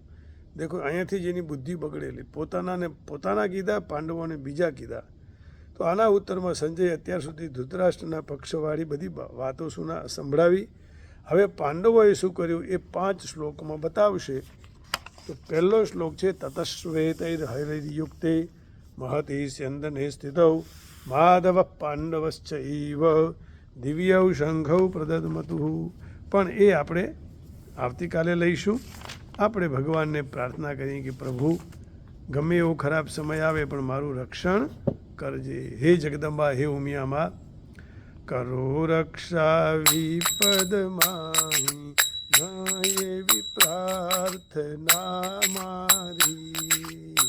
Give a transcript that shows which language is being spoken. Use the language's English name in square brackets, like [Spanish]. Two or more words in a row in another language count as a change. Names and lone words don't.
[Gujarati] દેખો અહીંયાથી જ એની બુદ્ધિ બગડેલી. પોતાના કીધા, પાંડવોને બીજા કીધા. તો આના ઉત્તરમાં સંજય અત્યાર સુધી ધૃતરાષ્ટ્રના પક્ષવાળી બધી વાતો સંભળાવી. હવે પાંડવોએ શું કર્યું એ 5 શ્લોકમાં બતાવશે. તો પહેલો શ્લોક છે [Sanskrit] તતશ્વેતૈર્હૈર્યુક્તે महति स्यन्दने स्थितौ माधव पांडवश्चैव दिव्यौ शंखौ प्रदद्मतुः. [Gujarati] પણ એ આપણે આવતીકાલે લઈશું. આપણે ભગવાનને પ્રાર્થના કરીએ કે પ્રભુ ગમે એવો ખરાબ સમય આવે પણ મારું રક્ષણ કરજે. હે જગદંબા, હે ઉમિયામાં, કરો રક્ષા વિપદમાહી ન એવી પ્રાર્થના મારી.